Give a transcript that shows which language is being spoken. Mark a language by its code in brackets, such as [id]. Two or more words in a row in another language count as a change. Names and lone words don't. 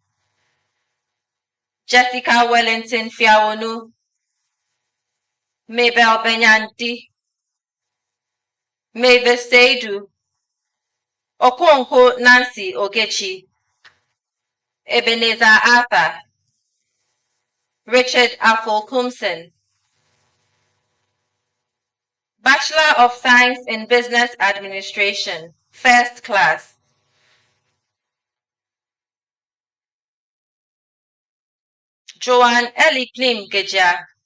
[en] Jessica Wellington Fiawonu, Mabel Benyanti, Mavis Seidu, Okonkwo Nancy Ogechi, Ebenezer Arthur, Richard Afol-Kumson, Bachelor of Science in Business Administration, First Class, Joanne Ellie Klim Geja,